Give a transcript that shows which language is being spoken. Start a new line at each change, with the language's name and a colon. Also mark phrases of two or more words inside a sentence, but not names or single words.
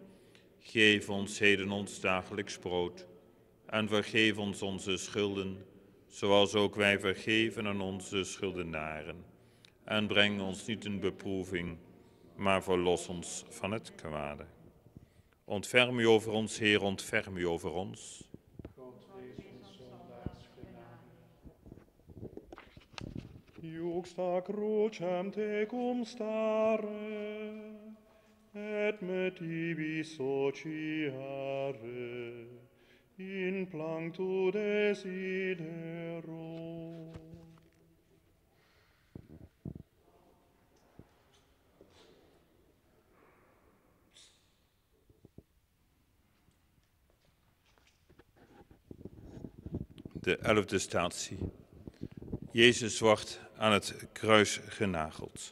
Dutch: Geef ons heden ons dagelijks brood en vergeef ons onze schulden, zoals ook wij vergeven aan onze schuldenaren. En breng ons niet in beproeving, maar verlos ons van het kwade. Ontferm u over ons, Heer, ontferm u over ons.
Latin: Iuxta crucem tecum stare, et me tibi sociare, in planctu desidero.
Dutch: De 11e statie. Jezus wordt aan het kruis genageld.